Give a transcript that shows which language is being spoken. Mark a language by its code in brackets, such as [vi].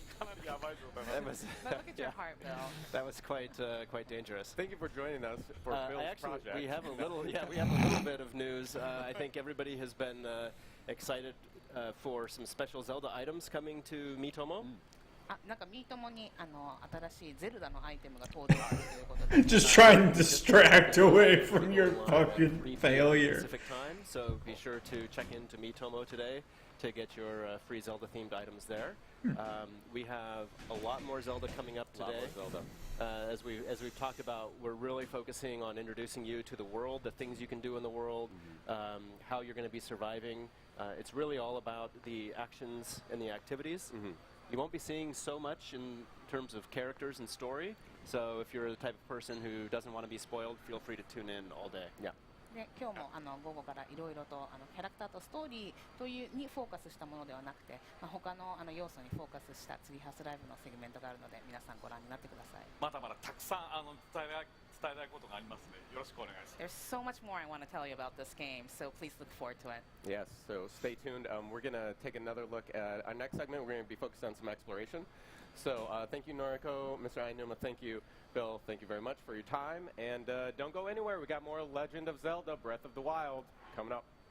[ja] かなりやばい状態 [en] that was But look at your heart, Bill. that was quite dangerous. Thank you for joining us for Bill's Actually, project. we have a little bit of news. I think everybody has been excited for some special Zelda items coming to Miitomo. [ja] なんかミートモに新しいゼルダのアイテムが登場するということで。 [en] Just trying to distract away from your fucking Free failure. Pacific time, so be sure to check into Miitomo today to get your free Zelda-themed items there. We have a lot more Zelda coming up today. As we've talked about, we're really focusing on introducing you to the world, the things you can do in the world, how you're going to be surviving. It's really all about the actions and the activities. You won't be seeing so much in terms of characters and story, so if you're the type of person who doesn't want to be spoiled, feel free to tune in all day. Yeah. [ja] で今日も午後からいろいろとキャラクターとストーリーというにフォーカスしたものではなくて、他の要素にフォーカスしたツリーハウスライブのセグメントがあるので皆さんご覧になってください。まだまだたくさん伝えたいことがありますのでよろしくお願いします。 [en] There's so much more I want to tell you about this game, so please look forward to it. Yes, so stay tuned. We're going to take another look at our next segment. We're going to be focused on some exploration. So thank you, Noriko, Mr. Ainuma. Thank you, Bill. Thank you very much for your time. And don't go anywhere. We got more Legend of Zelda Breath of the Wild coming up.